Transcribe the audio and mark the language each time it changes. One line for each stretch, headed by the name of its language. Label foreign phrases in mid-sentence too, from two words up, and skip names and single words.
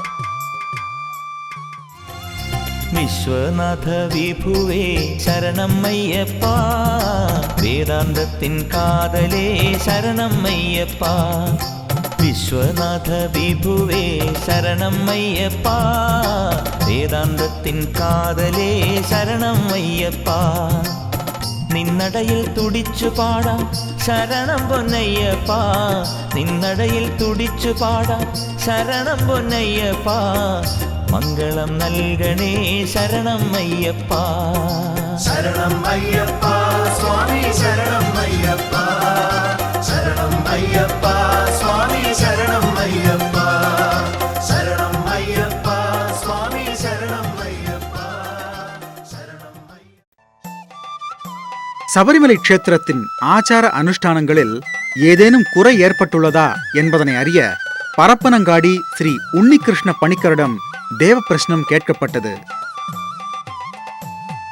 Tamil: விஸ்வநாத விபுவே சரணம் ஐயப்பா, வேதாந்தத்தின் காதலே சரணம் ஐயப்பா. விஸ்வநாத விபுவே சரணம் ஐயப்பா, வேதாந்தத்தின் காதலே சரணம் ஐயப்பா.
Malayalam: നിന്നടയിൽ തുടിച്ചു പാടാം ശരണം പൊന്നയ്യപ്പ, നിന്നടയിൽ തുടിച്ചു പാടാം ശരണം പൊന്നയ്യപ്പ. മംഗളം നൽകണേ ശരണം അയ്യപ്പ. ശരണം അയ്യപ്പ സ്വാമി ശരണം അയ്യപ്പ, ശരണം അയ്യപ്പ സ്വാമി ശരണം അയ്യപ്പ, ശരണം അയ്യപ്പ സ്വാമി ശരണം അയ്യപ്പ, ശരണം അയ്യപ്പ.
Tamil: சபரிமலை க்ஷேத்திரத்தின் ஆச்சார அனுஷ்டானங்களில் ஏதேனும் குறை ஏற்பட்டுள்ளதா என்பதனை அறிய பரப்பனங்காடி ஸ்ரீ உன்னிகிருஷ்ண பணிக்கரிடம் தேவ பிரஷ்னம் கேட்கப்பட்டது.